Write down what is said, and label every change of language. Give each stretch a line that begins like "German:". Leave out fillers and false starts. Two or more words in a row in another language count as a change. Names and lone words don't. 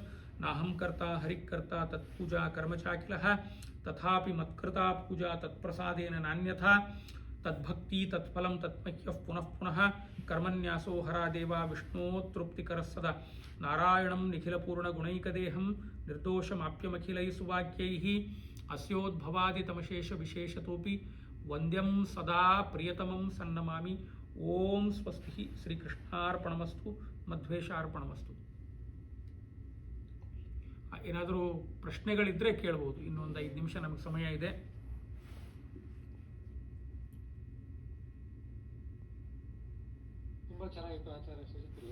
Sanskrit: ನಾಹಂ ಕರ್ತಾ ಹರಿಕರ್ತಾ ತತ್ಪೂಜಾ ಕರ್ಮಚಾಖಿಲಃ ತಥಾಪಿ ಮತ್ಕೃತಾ ಪೂಜಾ ತತ್ಪ್ರಸಾದೇನ ನಾನ್ಯಥಾ ತದ್ಭಕ್ತಿ ತತ್ಫಲಂ ತತ್ಮಹ್ಯಃ ಪುನಃ ಪುನಃ ಕರ್ಮನ್ಯಾಸೋ ಹರಾದೇವ ವಿಷ್ಣು ತೃಪ್ತಿಕರಃ ಸದಾ. ನಾರಾಯಣಂ ನಿಖಿಲಪೂರ್ಣಗುಣೈಕದೇಹಂ ನಿರ್ದೋಷಮಾಪ್ಯಮಖಿಲೈಃ ಸುವಾಕ್ಯೈಃ ಅಸ್ಯೋದ್ಭವಾದಿತಮಶೇಷ ವಿಶೇಷತೋಪಿ ವಂದ್ಯಂ ಸದಾ ಪ್ರಿಯತಮಂ ಸನ್ನಮಾಮಿ. ಓಂ ಸ್ವಸ್ತಿ. ಶ್ರೀಕೃಷ್ಣಾರ್ಪಣಮಸ್ತು, ಮಧ್ವೇಶಾರ್ಪಣಮಸ್ತು.
Kannada: ಏನಾದರೂ ಪ್ರಶ್ನೆಗಳಿದ್ದರೆ ಕೇಳ್ಬೋದು. ಇನ್ನೊಂದು 5 ನಿಮಿಷ ನಮಗೆ ಸಮಯ ಇದೆ. ತುಂಬಾ ಚೆನ್ನಾಗಿತ್ತು ಆಚಾರ್ಯ ಸುಜಿತ್ರು.